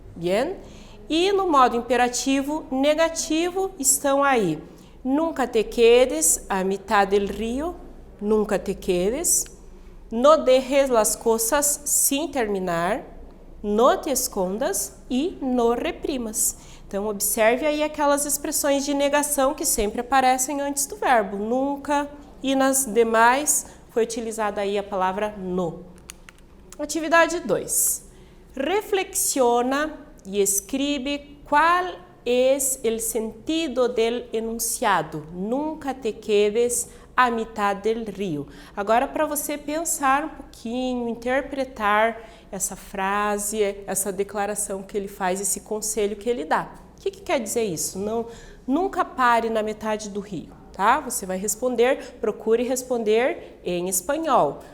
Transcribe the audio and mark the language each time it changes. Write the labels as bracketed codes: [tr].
[es] Bien? [pt] E no modo imperativo negativo estão aí [es] nunca te quedes a mitad del río, nunca te quedes, no dejes las cosas sin terminar, no te escondas e no reprimas. [pt] Então, observe aí aquelas expressões de negação que sempre aparecem antes do verbo, nunca, e nas demais foi utilizada aí a palavra no. Atividade 2. [es] Reflexiona e escribe qual es el sentido del enunciado, nunca te quedes a mitad del río. [pt] Agora, para você pensar um pouquinho, interpretar essa frase, essa declaração que ele faz, esse conselho que ele dá. O que quer dizer isso? Não, nunca pare na metade do rio, tá? Você vai responder, procure responder em espanhol.